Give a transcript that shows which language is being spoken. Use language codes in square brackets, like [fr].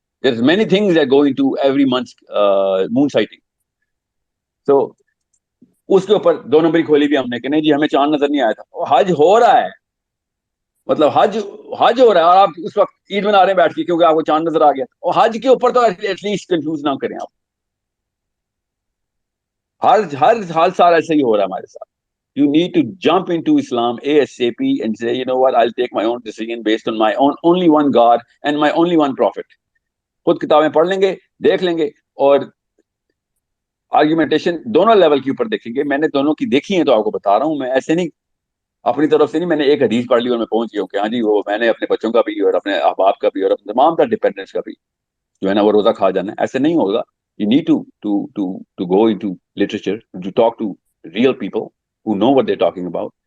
[en] There's many things that go into every month's moon sighting. [ur] So اس کے اوپر 2 number کھولی بھی ہم نے کہ نہیں جی ہمیں چاند نظر نہیں آیا تھا. حج ہو رہا ہے, مطلب حج ہو رہا ہے, اور آپ اس وقت عید منا رہے ہیں بیٹھ کے کیونکہ آپ کو چاند نظر آ گیا. اور حج کے اوپر تو ایٹ لیسٹ کنفیوز نہ کریں آپ. ہر سال ایسا ہی ہو رہا ہے ہمارے ساتھ. [en] You need to jump into Islam ASAP and say, you know what, I'll take my own decision based on my own only one God and my only one prophet. [ur] خود کتابیں پڑھ لیں گے, دیکھ لیں گے, اور آرگیومنٹیشن دونوں لیول کے اوپر دیکھیں گے. میں نے دونوں کی دیکھی ہیں تو آپ کو بتا رہا ہوں. میں ایسے نہیں اپنی طرف سے نہیں, میں نے ایک حدیث پڑھ لی اور میں پہنچ گیا ہوں کہ ہاں جی وہ میں نے اپنے بچوں کا بھی اور اپنے احباب کا بھی اور اپنے تمام تر ڈپینڈنٹس کا بھی جو ہے نا وہ روزہ کھا جانا ہے. ایسے نہیں ہوگا. [en] You need to go into literature to talk to real people who know what they talking about.